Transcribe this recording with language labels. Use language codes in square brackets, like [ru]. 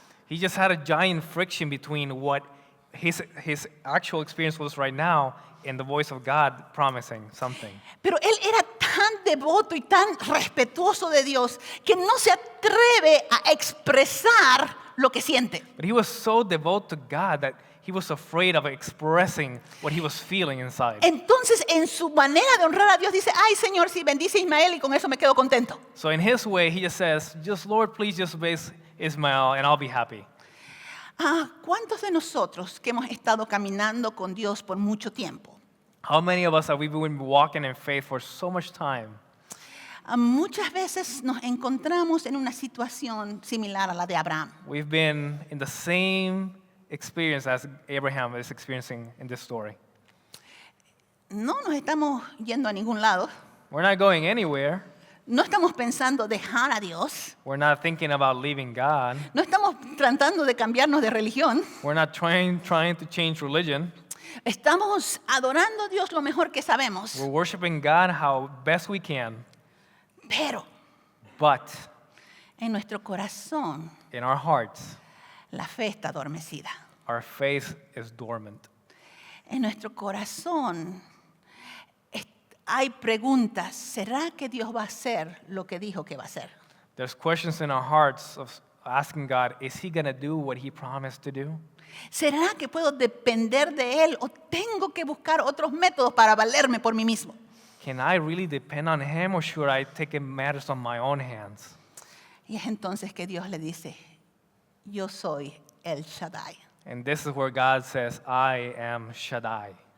[en] He just had a giant friction between what his actual experience was right now and the voice of God promising something. [es] Pero él era tan devoto y tan respetuoso de Dios que no se atreve a expresar lo que siente. [en] But he was so devoted to God that he was afraid of expressing what he was feeling inside. [es] Entonces, en su manera de honrar a Dios, dice, ay Señor, si bendice a Ismael y con eso me quedo contento. [en] So in his way, he just says, just Lord, please just bless Ismael and I'll be happy. [es] ¿Cuántos de nosotros que hemos estado caminando con Dios por mucho tiempo? [en] How many of us have we been walking in faith for so much time? [es] Muchas veces nos encontramos en una situación similar a la de Abraham. [en] We've been in the same experience as Abraham is experiencing in this story. [es] No nos estamos yendo a ningún lado. [en] We're not going anywhere. [es] No estamos pensando dejar a Dios. [en] We're not thinking about leaving God. [es] No estamos tratando de cambiarnos de religión. [en] We're not trying to change religion. [es] Estamos adorando a Dios lo mejor que sabemos. [en] We're worshiping God how best we can. [es] Pero [en] But [es] en nuestro corazón [en] in our hearts, [es] la fe está adormecida. [en] our faith is dormant. [es] En nuestro corazón hay preguntas. ¿Será que Dios va a hacer lo que dijo que va a hacer? [en] There's questions in our hearts of asking God, is he going to do what he promised to do? [es] ¿Será que puedo depender de Él o tengo que buscar otros métodos para valerme por mí mismo? [en] Can I really depend on him, or should I take matters on my own hands? [es] Y es entonces que Dios le dice, yo soy el Shaddai. [en] And this is where God says, I am Shaddai.